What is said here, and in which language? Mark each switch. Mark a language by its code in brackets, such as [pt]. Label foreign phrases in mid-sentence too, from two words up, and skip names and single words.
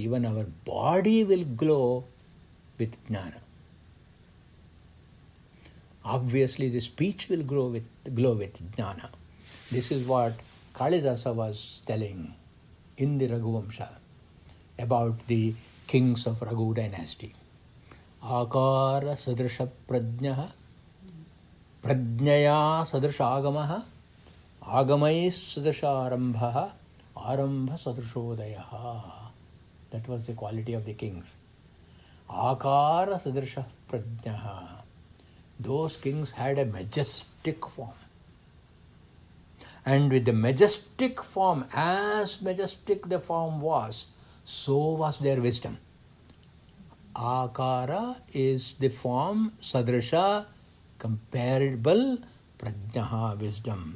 [en] Even our body will glow with jnana. Obviously, the speech will glow with jnana. This is what Kalidasa was telling in the Raghuvamsha about the kings of Raghu dynasty. [sa] Akara sadrisha prajnaha, prajnaya sadrisha agamaha, agamais sadrisha arambha, arambha sadrishodayaha. [en] That was the quality of the kings. [sa] Akara sadrisha prajnaha. [en] Those kings had a majestic form. And with the majestic form, as majestic the form was, so was their wisdom. Akara is the form, sadrisha, comparable, prajnaha, wisdom.